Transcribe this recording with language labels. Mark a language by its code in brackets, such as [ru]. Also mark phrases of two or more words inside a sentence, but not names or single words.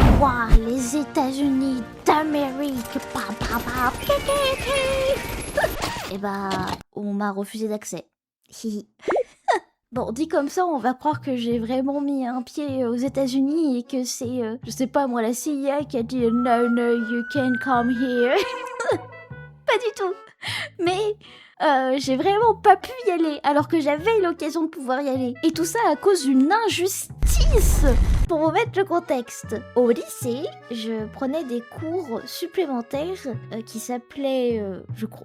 [fr] Moi, les États-Unis d'Amérique. Pa, pa, pa, pi, pi, pi. Et bah, on m'a refusé d'accès. Hihi. Bon, dit comme ça, on va croire que j'ai vraiment mis un pied aux États-Unis et que c'est, je sais pas moi, la CIA qui a dit [en] no, no, you can't come here. [fr] Pas du tout. Mais j'ai vraiment pas pu y aller alors que j'avais l'occasion de pouvoir y aller. Et tout ça à cause d'une injustice. Pour vous mettre le contexte, au lycée, je prenais des cours supplémentaires qui s'appelaient, je crois...